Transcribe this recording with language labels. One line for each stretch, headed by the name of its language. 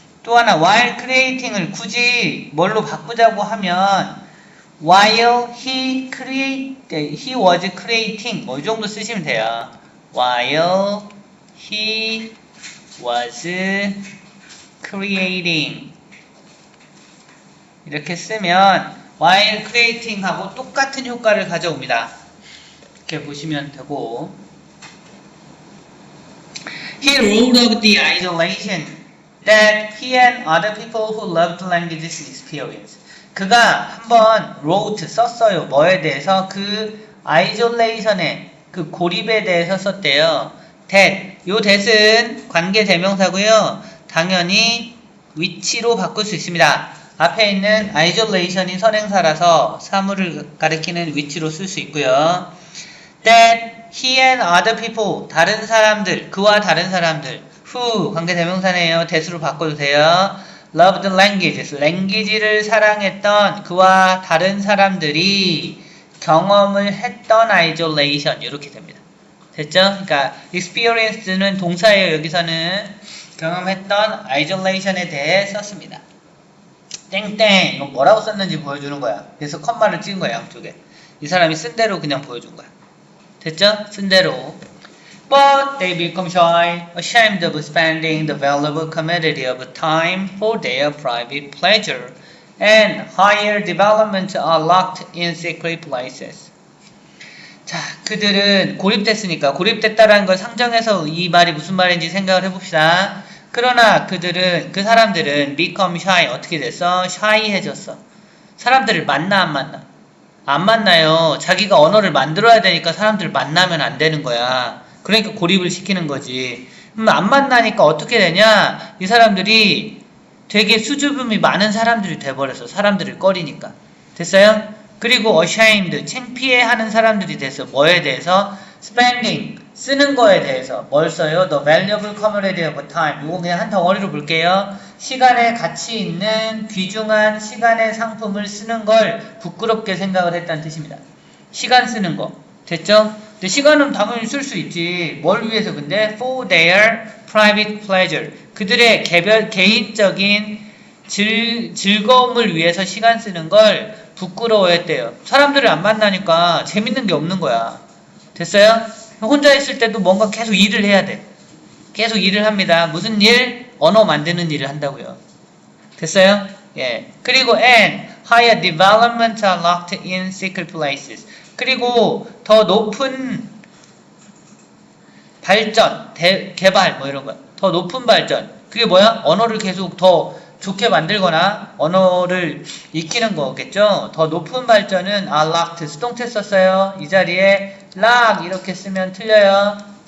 Korean: 또 하나
English: while creating
Korean: 을 굳이 뭘로 바꾸자고 하면
English: while he was creating
Korean: 뭐 이 정도 쓰시면 돼요.
English: while he was creating
Korean: 이렇게 쓰면
English: while creating
Korean: 하고 똑같은 효과를 가져옵니다. 이렇게 보시면 되고
English: He wrote of the isolation that he and other people who loved languages experienced.
Korean: 그가 한번 wrote 썼어요. 뭐에 대해서? 그 isolation의 그 고립에 대해서 썼대요.
English: that.
Korean: 요 that은 관계 대명사고요. 당연히 which로 바꿀 수 있습니다. 앞에 있는 isolation이 선행사라서 사물을 가리키는 which로 쓸 수 있고요.
English: that he and other people
Korean: 다른 사람들 그와 다른 사람들 who 관계 대명사네요. that으로 바꿔도 돼요.
English: loved languages
Korean: language를 사랑했던 그와 다른 사람들이 경험을 했던 isolation 이렇게 됩니다. 됐죠? 그러니까 experience는 동사예요. 여기서는 경험했던 isolation에 대해 썼습니다. 땡땡 이건 뭐라고 썼는지 보여주는 거야. 그래서 컴마를 찍은 거야. 양쪽에. 이 사람이 쓴 대로 그냥 보여준 거야. 됐죠? 쓴 대로.
English: But they become shy, ashamed of spending the valuable commodity of time for their private pleasure, and higher development are locked in secret places.
Korean: 자, 그들은 고립됐으니까 고립됐다라는 걸 상정해서 이 말이 무슨 말인지 생각을 해봅시다. 그러나 그들은 그 사람들은
English: become shy
Korean: 어떻게 됐어? shy해졌어. 사람들을 만나 안 만나? 안 만나요. 자기가 언어를 만들어야 되니까 사람들을 만나면 안 되는 거야. 그러니까 고립을 시키는 거지. 안 만나니까 어떻게 되냐? 이 사람들이 되게 수줍음이 많은 사람들이 돼버렸어. 사람들을 꺼리니까. 됐어요? 그리고 ashamed, 창피해하는 사람들이 됐어. 뭐에 대해서? spending, 쓰는 거에 대해서. 뭘 써요?
English: The valuable commodity of time.
Korean: 이거 그냥 한 덩어리로 볼게요. 시간에 가치 있는 귀중한 시간의 상품을 쓰는 걸 부끄럽게 생각을 했다는 뜻입니다. 시간 쓰는 거. 됐죠? 근데 시간은 당연히 쓸 수 있지. 뭘 위해서 근데?
English: For their private pleasure.
Korean: 그들의 개인적인 즐거움을 위해서 시간 쓰는 걸 부끄러워했대요. 사람들을 안 만나니까 재밌는 게 없는 거야. 됐어요? 혼자 있을 때도 뭔가 계속 일을 해야 돼. 계속 일을 합니다. 무슨 일? 언어 만드는 일을 한다고요. 됐어요? 예. 그리고
English: and higher development are locked in secret places.
Korean: 그리고 더 높은 발전, 개발 뭐 이런 거야. 더 높은 발전. 그게 뭐야? 언어를 계속 더 좋게 만들거나 언어를 익히는 거겠죠. 더 높은 발전은
English: are locked.
Korean: 수동태 썼어요. 이 자리에 lock 이렇게 쓰면 틀려요.